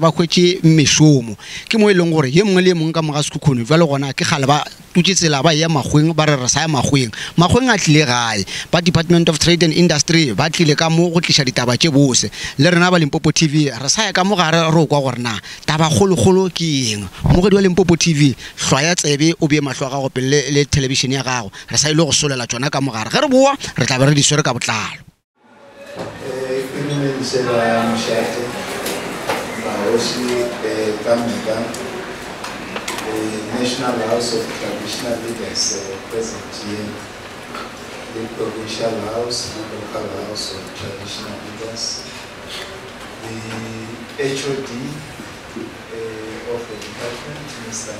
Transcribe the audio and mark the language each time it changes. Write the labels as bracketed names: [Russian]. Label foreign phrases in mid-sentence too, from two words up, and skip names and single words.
[Northern Sotho] ba khwetse meshomo ke mo e leng gore ye mongwe le mongwe ka moga Sekhukhune jwale gona ke gale ba tutsetsela ba ya magweng ba re sa ya magweng a tlile gae ba Department of Trade and Industry ba tlile ka mo go tlisha ditaba tše bose le rena ba Limpopo TV re sa ya ka mo gare re kwa gore na taba kgolo ke eng mogedi wa Limpopo TV hlwaya tsebe o be mahlo ga go pele le television ya gago re sa ile go solela tsona ka mo gare ge re boa re tla be re di swere ka botlalo [English] National House of Traditional Leaders present here, the Provincial House, the Local House of Traditional Leaders, the HOD of the department, Mr.